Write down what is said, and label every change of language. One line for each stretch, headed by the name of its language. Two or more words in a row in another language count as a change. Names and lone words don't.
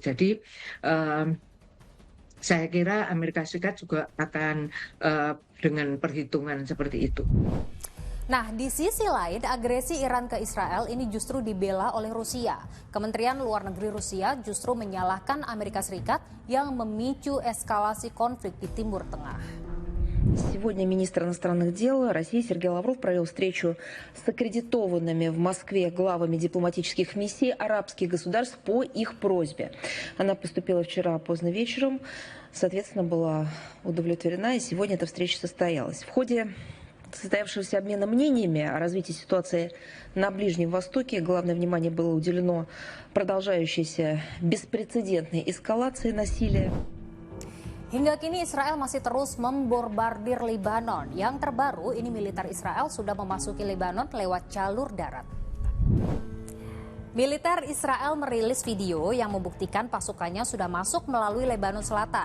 Indonesian: Jadi saya kira Amerika Serikat juga akan dengan perhitungan seperti itu. Nah, di sisi lain, agresi Iran ke Israel ini justru dibela oleh Rusia. Kementerian Luar Negeri Rusia justru menyalahkan Amerika Serikat yang memicu eskalasi konflik di Timur Tengah.
Russian: Сегодня министр иностранных дел России Сергей Лавров провел встречу с аккредитованными в Москве главами дипломатических миссий арабских государств по их просьбе. Она поступила вчера поздно вечером, соответственно, была удовлетворена, и сегодня эта встреча состоялась. В ходе состоявшегося обмена мнениями о развитии ситуации на Ближнем Востоке главное внимание было уделено продолжающейся беспрецедентной эскалации насилия.
Indonesian: Hingga kini Israel masih terus membombardir Lebanon. Yang terbaru ini militer Israel sudah memasuki Lebanon lewat jalur darat. Militer Israel merilis video yang membuktikan pasukannya sudah masuk melalui Lebanon Selatan.